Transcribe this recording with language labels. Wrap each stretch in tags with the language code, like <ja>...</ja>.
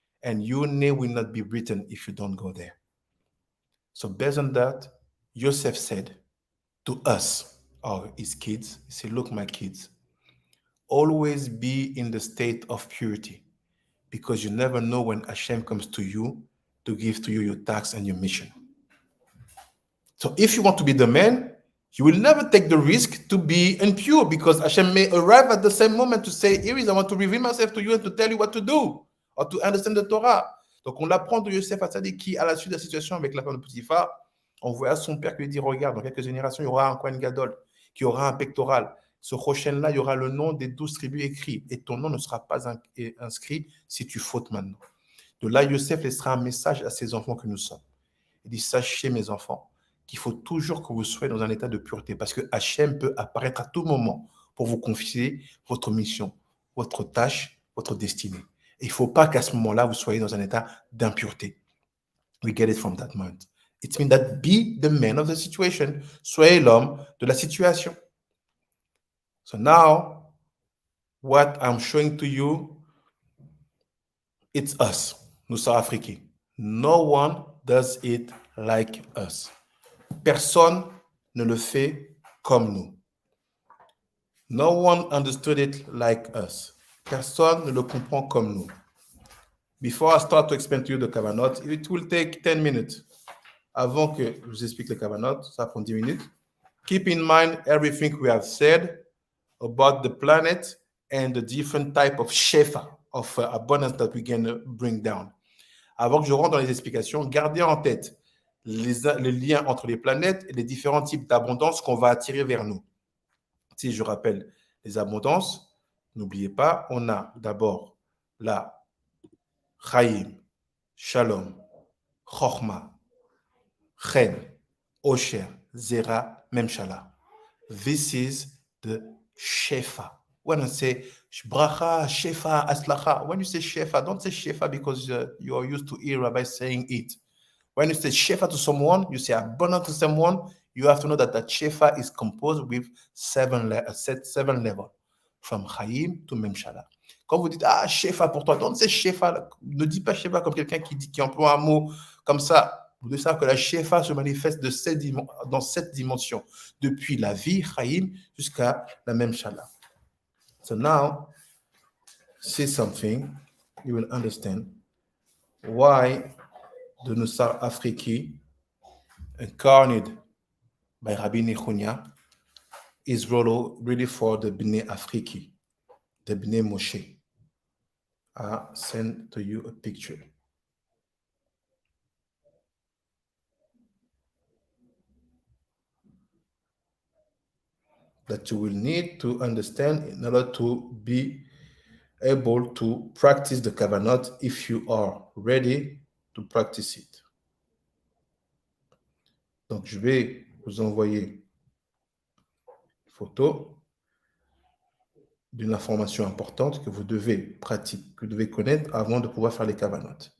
<en>And your name will not be written if you don't go there. So based on that, Yosef said to us, or his kids, he said, look, my kids, always be in the state of purity, because you never know when Hashem comes to you to give to you your task and your mission. So if you want to be the man, you will never take the risk to be impure, because Hashem may arrive at the same moment to say, here is, I want to reveal myself to you and to tell you what to do, or to understand the Torah.</en> <fr>Donc on l'apprend de Yosef HaTzadik qui, à la suite de la situation avec la femme de Potiphar, on voit à son père qui lui dit, regarde, dans quelques générations, il y aura un Kohen Gadol, qui aura un pectoral. Ce Choshen-là, il y aura le nom des 12 tribus écrits, et ton nom ne sera pas inscrit si tu fautes maintenant. De là, Yosef laissera un message à ses enfants que nous sommes. Il dit, sachez mes enfants, qu'il faut toujours que vous soyez dans un état de pureté, parce que Hachem peut apparaître à tout moment pour vous confier votre mission, votre tâche, votre destinée. Et il ne faut pas qu'à ce moment-là, vous soyez dans un état d'impureté.</fr> <en>We get it from that moment. It means that be the man of the situation.</en> <fr>Soyez l'homme de la situation.</fr> <en>So now, what I'm showing to you, it's us, Nusakh Afriki. No one does it like us.</en> <fr>Personne ne le fait comme nous.</fr> <en>No one understood it like us.</en> <fr>Personne ne le comprend comme nous.</fr> <en>Before I start to explain to you the Kavanot, it will take 10 minutes.</en> <fr>Avant que je vous explique le Kavanot, ça prend 10 minutes.</fr> <en>Keep in mind everything we have said about the planet and the different type of Shofar, of abundance that we can bring down.</en> <fr>Avant que je rentre dans les explications, gardez en tête les liens entre les planètes et les différents types d'abondance qu'on va attirer vers nous. Si je rappelle les abondances, n'oubliez pas, on a d'abord la Chaim, Shalom, Chochma, Chen, Osher, Zera, Memshala.</fr> <en>This is the Shofar. When I say bracha, shefa, aslacha, when you say shefa, don't say shefa because you are used to hear Rabbi saying it. When you say shefa to someone, you say abundant to someone, you have to know that shefa is composed with seven levels, from Chaim to Memshala.</en> <fr>Quand vous dites shefa pour toi,</fr> <en>don't say shefa,</en> <fr>ne dis pas shefa comme quelqu'un qui emploie un mot comme ça. Vous devez savoir que la shefa se manifeste dans 7 dimensions, depuis la vie, Chaim, jusqu'à la Memshala.</fr> <en>So now, say something, you will understand why the Nusakh Afriki, incarnated by Rabbi Nechunya, is really for the Bnei Afriki, the Bnei Moshe. I'll send to you a picture. That you will need to understand in order to be able to practice the Kavanot if you are ready to practice it.</en> <fr>Donc, je vais vous envoyer une photo d'une information importante que vous devez pratiquer, que vous devez connaître avant de pouvoir faire les Kavanot.</fr>